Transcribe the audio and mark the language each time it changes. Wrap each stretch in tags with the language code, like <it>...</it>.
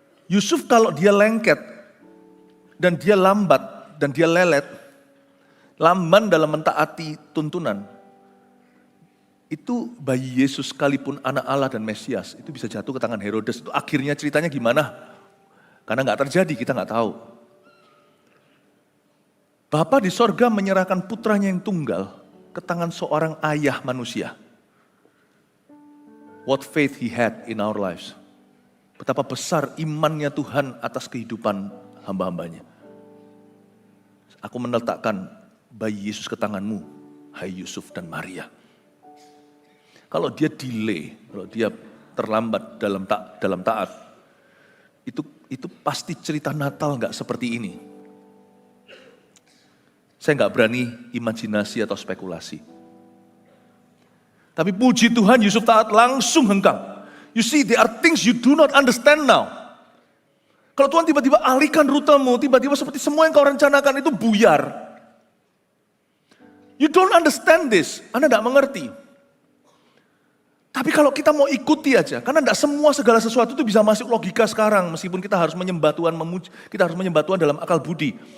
<id>Yusuf kalau dia lengket, dan dia lambat, dan dia lelet, lamban dalam mentaati tuntunan, itu bayi Yesus sekalipun anak Allah dan Mesias, itu bisa jatuh ke tangan Herodes. Itu akhirnya ceritanya gimana? Karena nggak terjadi, kita nggak tahu. Bapa di sorga menyerahkan putranya yang tunggal ke tangan seorang ayah manusia.</id> <en>What faith he had in our lives.</en> <id>Betapa besar imannya Tuhan atas kehidupan hamba-hambanya. Aku meletakkan bayi Yesus ke tanganmu, hai Yusuf dan Maria. Kalau dia delay, kalau dia terlambat dalam taat, itu pasti cerita Natal nggak seperti ini. Saya nggak berani imajinasi atau spekulasi. Tapi puji Tuhan, Yusuf taat langsung hengkang.</id> <en>You see, there are things you do not understand now.</en> <id>Kalau Tuhan tiba-tiba alihkan rutemu, tiba-tiba seperti semua yang kau rencanakan itu buyar.</id> <en>You don't understand this,</en> <id>Anda tidak mengerti. Tapi kalau kita mau ikuti aja, karena tidak semua segala sesuatu itu bisa masuk logika sekarang, meskipun kita harus menyembah Tuhan, kita harus menyembah Tuhan dalam akal budi.</id>